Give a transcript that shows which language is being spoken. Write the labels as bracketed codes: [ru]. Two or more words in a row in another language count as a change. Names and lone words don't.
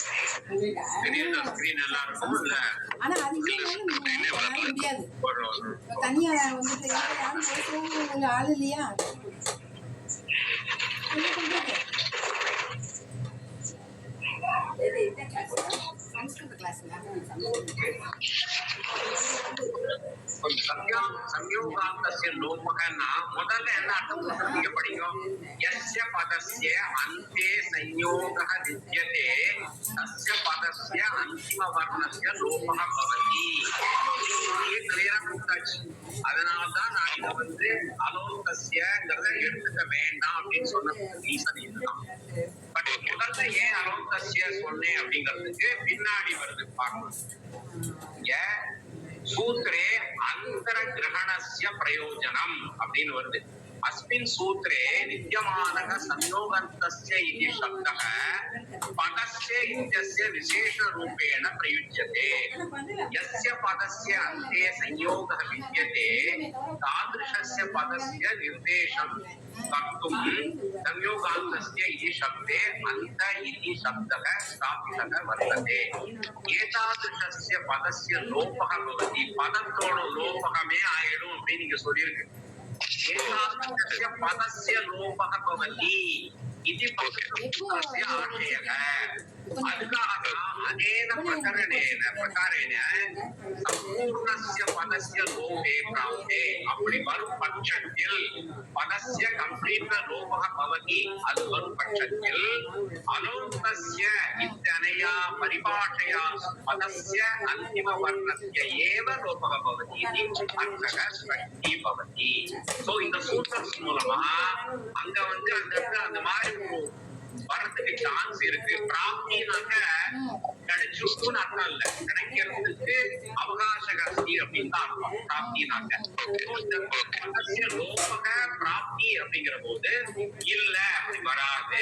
[ta] ஆனா அது முடியாது. தனியா வந்துட்டு யாரும் பேசவும் ஆள் இல்லையா? சம்ஸ்கிருத கிளாஸ்ல [sa] संयोगान्तस्य लोपकना [ta] முதல்ல என்ன அர்த்தம் நீங்க படிக்கும். [sa] यस्य पदस्य अन्ते संयोगः विद्यते तस्य पदस्य अन्तिमवर्णस्य लोपः भवति. [ta] ये क्लियर கொடுத்தாச்சு. அதனால தான் நான் இத வந்து அலோகஸ்யங்கறத எடுத்துக்க வேண்டாம் அப்படின்னு சொன்ன ரீசன் இதுதான். பட் முதல்ல ஏன் அலோகஸ்ய சொன்னேன் அப்படிங்கிறதுக்கு பின்னாடி வருது பார்க்கணும். [sa] सूत्रे अंतरग्रहणस्य प्रयोजनम [ta] அப்படின்னு வருது. [sa] अस्मिन् सूत्रे विद्यमानः संयोगान्तस्य इति शब्दः पदस्य इत्यस्य विशेषरूपेण प्रयुज्यते. यस्य पदस्य अन्ते संयोगः विद्यते तादृशस्य पदस्य निर्देशं कर्तुं संयोगान्तस्य इति शब्दे अन्त इति शब्दः स्थापितः वर्तते. एतादृशस्य पदस्य लोपः भवति. [ta] पदத்தோட லோபகமே ஆயிடும் அப்படின்னு நீங்க சொல்லிருக்கு. [sa] एतादृशस्य पदस्य लोपः भवति इति पदस्य आशयः. அதுக்காக अनेन प्रकारेण सम्पूर्णस्य पदस्य लोपे प्राप्ते [ta] அப்படி வரும் பட்சத்தில் [sa] पदस्य कंप्लीट लोपः भवति. [ta] அது வரும் பட்சத்தில் [sa] अलोन्तस्य इत्यनया परिभाषया पदस्य अन्तिमवर्णस्य एव लोपः भवति इति अर्थः स्पष्टी भवति. [ta] சோ இந்த சூத்திரத்தின் மூலமா அங்க வந்து அந்த மாதிரி வரதுக்கு சான்ஸ் இருக்கு. பிராப்தினாக்க கிடைச்சுன்னு அர்த்தம் இல்ல, கிடைக்கிறதுக்கு அவகாசகஸ்தி அப்படின்னு தான் அர்த்தம். பிராப்தினாக்க லோபக பிராப்தி அப்படிங்கிற போது இல்ல அப்படி வராது.